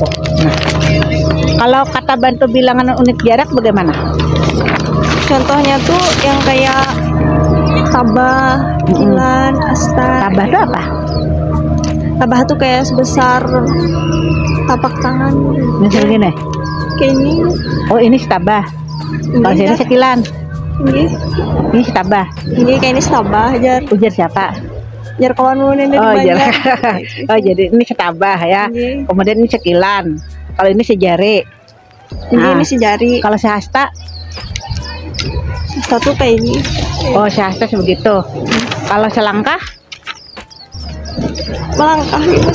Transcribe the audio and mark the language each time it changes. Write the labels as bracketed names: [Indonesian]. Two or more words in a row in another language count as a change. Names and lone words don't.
[Indonesian] Nah, kalau kata bantu bilangan unit jarak bagaimana? Contohnya tuh yang kayak tabah, kilan, asta. Tabah itu apa? Tabah tuh kayak sebesar tapak tangan. Misal gini, kayak ini. Oh, ini setabah. Kalau sini sekilan. Ini setabah. Ini kayak ini setabah jar. [Banjar] Ujar siapa? Jar kawan mau dari [Indonesian] Oh, Banjar. oh, jadi ini setabah ya. Kemudian ini sekilan. Kalau ini sejari. Ini sejari. Kalau sehasta? Satu kayak ini. Oh, sehasta sebegitu. Kalau selangkah? Melangkah itu